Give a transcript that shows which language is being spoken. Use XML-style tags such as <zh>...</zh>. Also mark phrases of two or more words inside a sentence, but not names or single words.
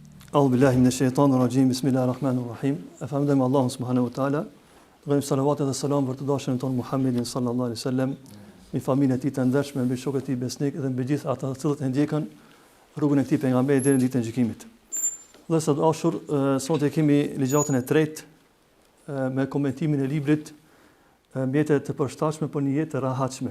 <ar>أعوذ بالله من الشيطان الرجيم بسم الله الرحمن الرحيم الحمد لله الله سبحانه وتعالى.</ar> <sq>Dhe salavat dhe salam për të dashurin ton Muhammedin</sq> <ar>صلى الله عليه وسلم,</ar> <sq>me familjen e tij të ndershme, me shokët e tij besnik dhe me gjithë ata të cilët e ndjekën rrugën e këtij pejgamberi deri në ditën e gjykimit. Dhe sot dashur, sot e kemi ligjatën e tretë me komentimin e librit Mjete të përshtatshme për një jetë të rahatshme.</sq>